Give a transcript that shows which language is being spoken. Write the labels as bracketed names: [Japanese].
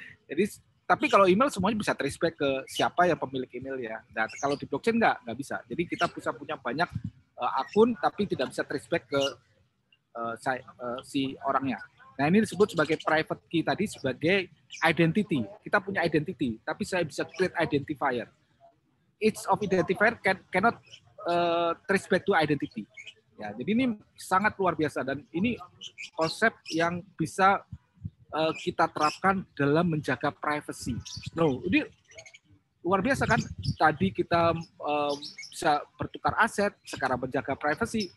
[Indonesian] Jadi, tapi kalau email semuanya bisa [English] trace back [Indonesian] ke siapa yang pemilik email ya. Nah, kalau di blockchain nggak bisa. Jadi kita bisa punya banyak akun, tapi tidak bisa [English] trace back [Indonesian] ke si orangnya. Nah, ini disebut sebagai private key tadi, sebagai identity. Kita punya identity, tapi saya bisa [English] create identifier. Each of identifier cannot trace back to identity. [Indonesian] Ya, jadi ini sangat luar biasa, dan ini konsep yang bisa kita terapkan dalam menjaga privacy. Ini luar biasa kan? Tadi kita bisa bertukar aset, sekarang menjaga privacy.